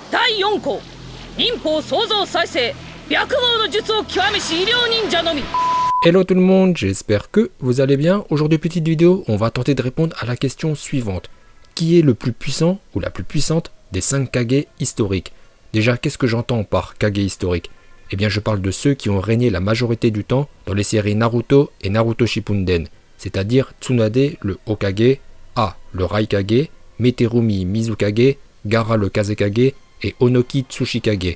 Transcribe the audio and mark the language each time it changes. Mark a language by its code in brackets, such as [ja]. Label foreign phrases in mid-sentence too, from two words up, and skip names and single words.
[ja] 第4項忍法創造再生白毛の術を極めし医療忍者のみ。 [fr] Hello tout le monde, j'espère que vous allez bien. Aujourd'hui, petite vidéo, on va tenter de répondre à la question suivante. Qui est le plus puissant ou la plus puissante des 5 Kage historiques? Déjà, qu'est-ce que j'entends par Kage historique? Eh bien, je parle de ceux qui ont régné la majorité du temps dans les séries Naruto et Naruto Shippuden, c'est-à-dire Tsunade le Hokage, A le Raikage, Meterumi Mizukage, Gaara le Kazekage et Onoki Tsuchikage.